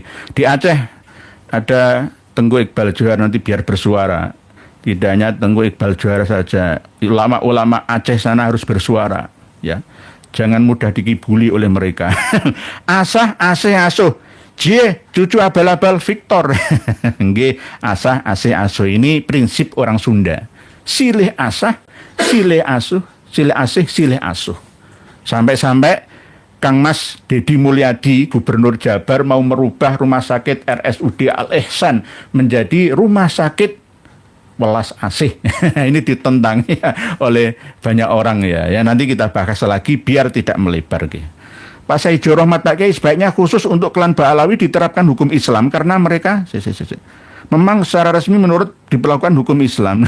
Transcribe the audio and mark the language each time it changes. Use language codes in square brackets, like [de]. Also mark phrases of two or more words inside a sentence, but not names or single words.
[id] Di Aceh ada Tengku Iqbal Johar, nanti biar bersuara. Tidak hanya Tengku Iqbal Johar saja, ulama-ulama Aceh sana harus bersuara ya. Jangan mudah dikibuli oleh mereka. [su] Asah, asih, asuh. [id] J, cucu abal-abal Victor. [su] Nggih, asah, asih, asuh. [id] Ini prinsip orang Sunda. [su] Silih asah, silih asuh, silih asih, silih asuh. [id] Sampai-sampai Kang Mas Dedi Mulyadi, Gubernur Jabar, mau merubah rumah sakit RSUD Al-Ihsan menjadi rumah sakit welas asih. Ini ditentang ya, oleh banyak orang ya. Ya nanti kita bahas lagi biar tidak melebar. Pak Saijo Rahmat Kiai, sebaiknya khusus untuk klan Ba'alawi diterapkan hukum Islam karena mereka memang secara resmi menurut diperlakukan hukum Islam.